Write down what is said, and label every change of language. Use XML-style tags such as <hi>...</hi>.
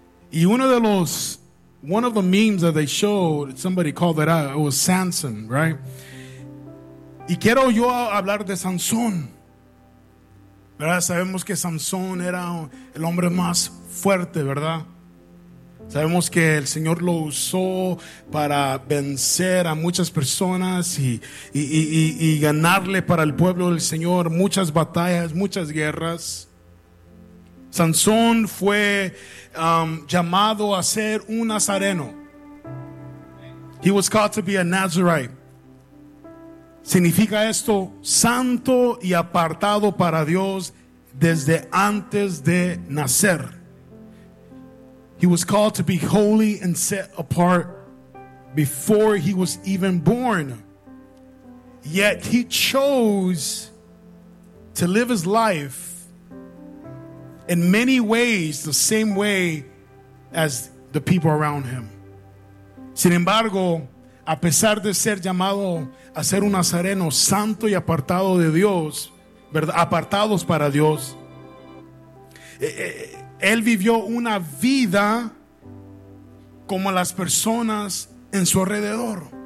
<en>Y one of the memes that they showed, somebody called it out, it was Samson, right?</en> <es>Y quiero yo hablar de Sansón. ¿Verdad? Sabemos que Sansón era el hombre más fuerte, ¿verdad? Sabemos que el Señor lo usó para vencer a muchas personas y ganarle para el pueblo del Señor muchas batallas, muchas guerras. Sansón fue llamado a ser un nazareno.</es> <en>He was called to be a Nazarite.</en> <es>Significa esto: santo y apartado para Dios desde antes de nacer.</es> <en>He was called to be holy and set apart before he was even born. Yet he chose to live his life in many ways the same way as the people around him.</en> <es>Sin embargo, a pesar de ser llamado a ser un nazareno santo y apartado de Dios, ¿verdad? Apartados para Dios, él vivió una vida como las personas en su alrededor.</es>